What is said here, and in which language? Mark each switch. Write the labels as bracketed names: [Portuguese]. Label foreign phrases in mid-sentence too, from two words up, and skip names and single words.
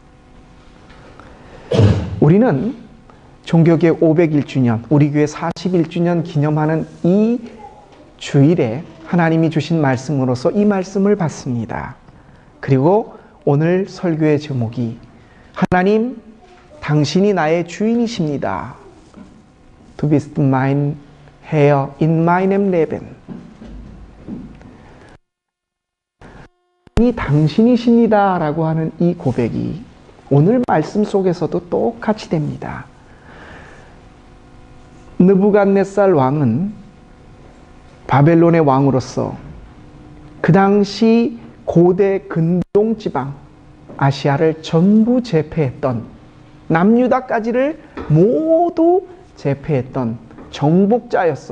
[Korean] 우리는 종교개혁 501주년, 우리 교회 41주년 기념하는 이 주일에 하나님이 주신 말씀으로서 이 말씀을 받습니다. 그리고 오늘 설교의 제목이 하나님, 당신이 나의 주인이십니다. [German] Du bist mein Herr in meinem Leben. [Korean] 당신이십니다 라고 하는 이 고백이 오늘 말씀 속에서도 똑같이 됩니다. 느부갓네살 왕은 바벨론의 왕으로서 그 당시 고대 근동지방 아시아를 전부 제패했던, 남유다까지를 모두 제패했던 정복자였어.